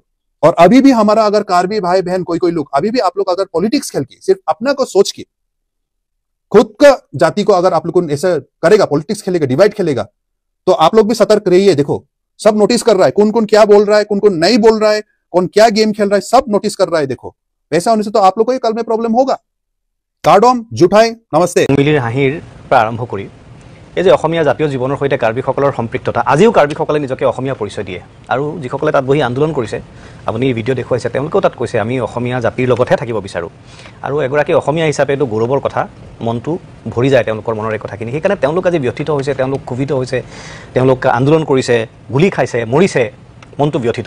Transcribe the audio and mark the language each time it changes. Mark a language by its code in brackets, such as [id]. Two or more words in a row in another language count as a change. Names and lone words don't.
[hi] और अभी भी हमारा अगर कार्बी भाई बहन कोई लोग अभी भी आप लोग अगर पॉलिटिक्स खेल के सिर्फ अपना को सोच के खुद का जाति को अगर आप लोग को ऐसा करेगा, पॉलिटिक्स खेलेगा, डिवाइड खेलेगा, तो आप लोग भी सतर्क रहिए। देखो सब नोटिस कर रहा है, कौन कौन क्या बोल रहा है, कौन कौन नहीं बोल रहा है, कौन क्या गेम खेल रहा है, सब नोटिस कर रहा है। देखो ऐसा होने से तो आप लोग को ही कल में प्रॉब्लम होगा। [mjw] कार्डम जुठाई नमस्ते। [as] মিলিৰ হাহিৰ আৰম্ভ কৰি এই যে অসমীয়া জাতীয় জীৱনৰ সৈতে কাৰ্বিসকলৰ সম্পৃক্ততা, আজিও কাৰ্বিসকলে নিজকে অসমীয়া পৰিচয় দিয়ে। আৰু যিসকলে তাত বহি আন্দোলন কৰিছে, আপুনি ভিডিঅ' দেখুৱাইছে, তেওঁলোকেও তাত কৈছে আমি অসমীয়া জাতিৰ লগতহে থাকিব বিচাৰোঁ। আৰু এগৰাকী অসমীয়া হিচাপে এইটো গৌৰৱৰ কথা, মনটো ভৰি যায় তেওঁলোকৰ মনৰ এই কথাখিনি। সেইকাৰণে তেওঁলোক আজি ব্যথিত হৈছে, তেওঁলোক ক্ষোভিত হৈছে, তেওঁলোক আন্দোলন কৰিছে, গুলি খাইছে, মৰিছে, মনটো ব্যথিত।